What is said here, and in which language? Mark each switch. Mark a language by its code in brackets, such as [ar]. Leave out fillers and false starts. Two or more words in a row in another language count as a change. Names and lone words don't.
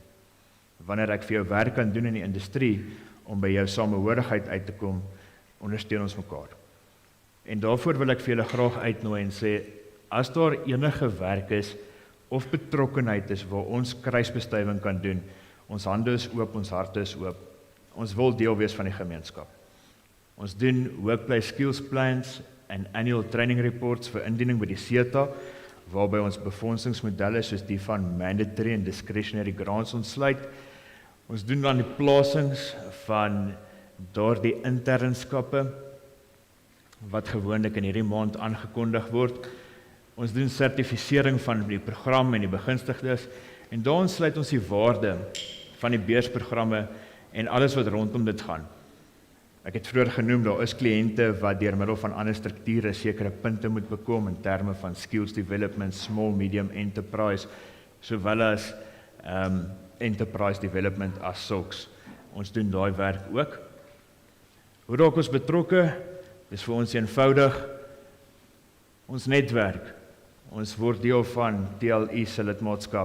[af] Wanneer ek vir jou werk kan doen in die industrie, om by jou samehorigheid uit te kom, ondersteun ons mekaar. En daarvoor wil ek vir julle graag uitnooi en sê, as daar enige werk is, of betrokkenheid is waar ons kruisbestuiving kan doen, ons hande is oop, ons harte is oop, ons wil deel wees van die gemeenskap. Ons doen [en] workplace skills plans [af] en [en] annual training reports [af] vir indiening by die SETA, waarby ons befondsingsmodelle soos die van mandatory en [en] discretionary grants [af] ontsluit. Ons doen dan die plasings van daardie internskappe, wat gewoonlik in hierdie maand aangekondig word. Ons doen sertifisering van die program en die begunstigdes, en daarin sluit ons die waarde van die beursprogramme en alles wat rondom dit gaan. Ek het vroeër genoem, daar is kliënte wat deur middel van ander strukture sekere punte moet bekom in terme van [en] skills development, small, medium enterprise, [af] sowel as [en] enterprise development [af] as sulks. Ons doen daai werk ook. Hoe raak ons betrokke? Dis vir ons eenvoudig. Ons netwerk. Ons word deel van TLU SA lidmaatskap.